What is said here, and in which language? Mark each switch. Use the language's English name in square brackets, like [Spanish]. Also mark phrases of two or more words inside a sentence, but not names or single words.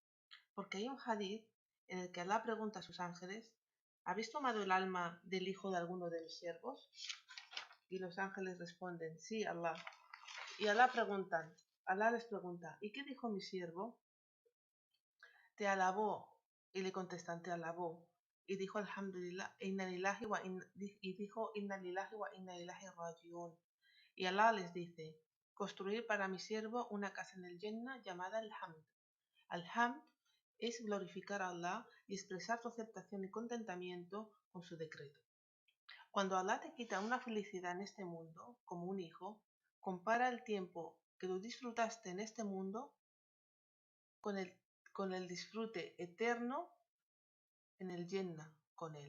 [Spanish] Porque hay un hadith en el que Allah pregunta a sus ángeles: ¿habéis tomado el alma del hijo de alguno de mis siervos? Y los ángeles responden: sí, Allah. Y Allah les pregunta: ¿y qué dijo mi siervo? Te alabó. Y le contestan: te alabó. Y dijo [Arabic] الحمد لله، إنا لله وإنا إليه راجعون. [Spanish] Y Allah les dice: construir para mi siervo una casa en el Jannah llamada Al-Hamd. Al-Hamd es glorificar a Allah y expresar tu aceptación y contentamiento con su decreto. Cuando Allah te quita una felicidad en este mundo, como un hijo, compara el tiempo que tú disfrutaste en este mundo con el disfrute eterno en el Jannah con él.